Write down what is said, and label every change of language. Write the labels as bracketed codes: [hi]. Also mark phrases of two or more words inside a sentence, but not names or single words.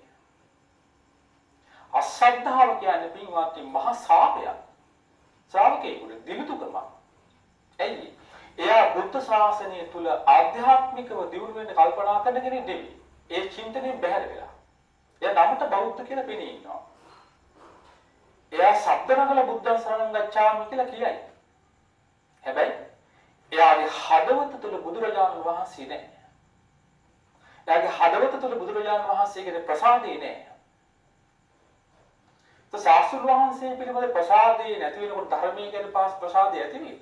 [si] අශ්‍රද්ධාව කියන්නේ පින්වත්නි මහා සාපයක්. ශ්‍රාවකයෙකුට දිනුතුකම. ඇයි? එයා බුද්ධ ශාසනය තුල ආධ්‍යාත්මිකව දියුණු වෙන්න කල්පනා කරන කෙනෙක් නෙවෙයි. ඒ චින්තනයෙන් බැහැර වෙලා. එයා නමට බෞද්ධ කියලා පෙනී ඉන්නවා. එයා සබ්දනගල [pi] බුද්ධං සරණං ගච්ඡාමි [si] කියලා කියයි. හැබැයි එයාගේ හදවත තුල බුදුරජාණන් වහන්සේ නැහැ. එයාගේ හදවත තුල බුදුරජාණන් වහන්සේගේ ප්‍රසාදේ නැහැ. તો ශාස්ත්‍ර වහන්සේ පිළිබඳ ප්‍රසාදේ නැති වෙනකොට ධර්මයේ ගැන ප්‍රසාදේ ඇති වෙයිද?